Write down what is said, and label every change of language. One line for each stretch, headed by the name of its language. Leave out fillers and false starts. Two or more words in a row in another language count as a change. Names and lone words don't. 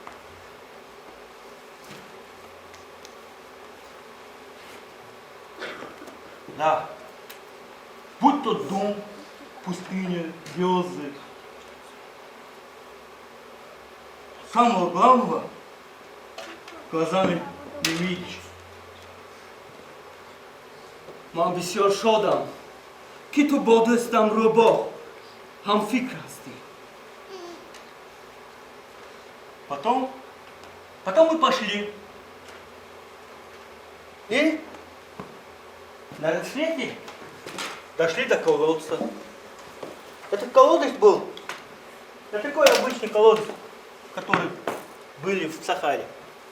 Russian: Да, будь то дом, пустыня, звезды. Самого главного глазами не видишь.
Persian: من بسیار شادم که تو با دوستم روباه هم فکر هستی.
Russian: Потом мы пошли. И на рассвете дошли до колодца. Этот колодец был, это такой обычный колодец, который были в Сахаре.